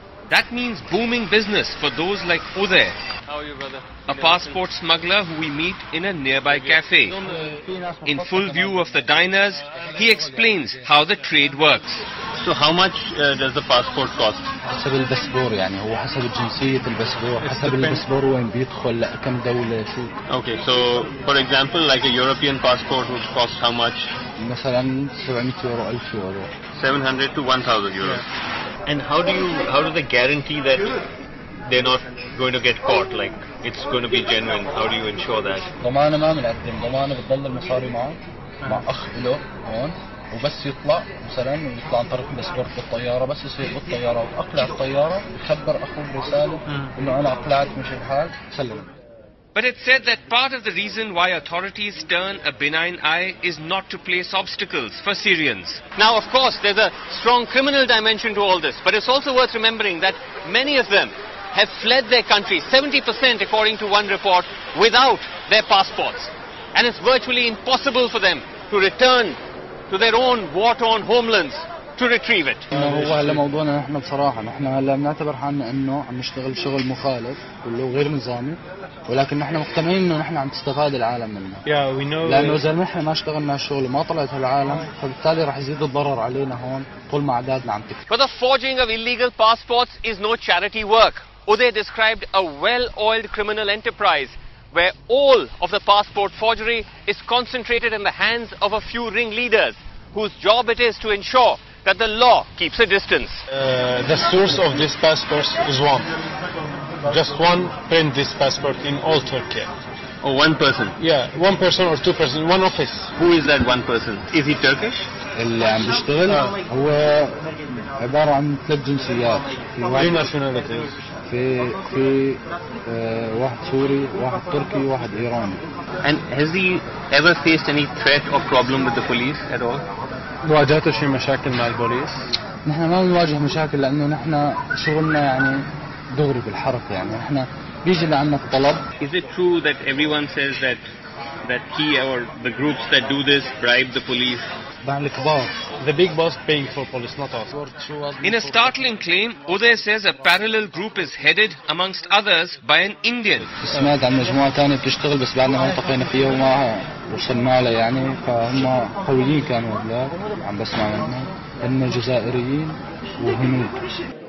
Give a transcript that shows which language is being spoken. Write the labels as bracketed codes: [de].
[en] That means booming business for those like Uday, How are you, brother? a passport smuggler who we meet in a nearby cafe. In full view of the diners, he explains how the trade works. So how much does the passport cost? [ar] حسب الباسبور يعني هو حسب جنسية الباسبور حسب الباسبور وين بيدخل كم دولة شو. [en] Okay, so for example, like a European passport would cost how much? [ar] مثلا 700 يورو 1000 يورو. [en] 700 to 1,000 euros. And how do they guarantee that they're not going to get caught? Like it's going to be genuine. How do you ensure that? [ar] ضمانة ما بنقدم ضمانة بتضل المصاري معك مع أخ له هون وبس يطلع مثلا يطلع عن طريق الباسبور بالطيارة بس يصير بالطيارة وأقلع الطيارة يخبر أخوه رسالة إنه أنا أقلعت مشي الحال سلم. [en] But it's said that part of the reason why authorities turn a benign eye is not to place obstacles for Syrians. Now, of course, there's a strong criminal dimension to all this, but it's also worth remembering that many of them have fled their country, 70% according to one report, without their passports. And it's virtually impossible for them to return to their own war-torn homelands to retrieve it. [ar] هو هلا موضوعنا نحن بصراحة نحن هلا بنعتبر حالنا إنه عم نشتغل شغل مخالف كله غير نظامي ولكن نحن مقتنعين إنه نحن عم تستفاد العالم منه. [en] Yeah, we know. [ar] لأنه إذا نحن ما اشتغلنا الشغل وما طلعت العالم فبالتالي راح يزيد الضرر علينا هون طول ما أعدادنا عم تكتر. [en] But the forging of illegal passports is no charity work. Uday described a well-oiled criminal enterprise where all of the passport forgery is concentrated in the hands of a few ringleaders whose job it is to ensure that the law keeps a distance. The source of this passport is one. Just one print this passport in all Turkey. Or one person. Yeah, one person or two person, one office. Who is that one person? Is he Turkish? [ar] اللي عم بيشتغل هو عبارة عن 3 جنسيات. في [en] Three nationalities. [ar] في واحد سوري واحد تركي واحد إيراني. [en] And has he ever faced any threat or problem with the police at all? [ar] واجهته شي مشاكل مع البوليس؟ نحن ما بنواجه مشاكل لأنه نحن شغلنا يعني دغري بالحركة يعني نحن بيجي لعنا الطلب. [en] Is it true that everyone says that that he or the groups that do this bribe the police? The big boss paying for police, not us. In a startling claim, Uday says a parallel group is headed, amongst others, by an Indian. [ar] سمعت عن مجموعة تانية بتشتغل بس بعدنا ما التقينا فيها وما وصلنا لها يعني فهم قويين كانوا هذول عم بسمع منهم هم جزائريين وهنود.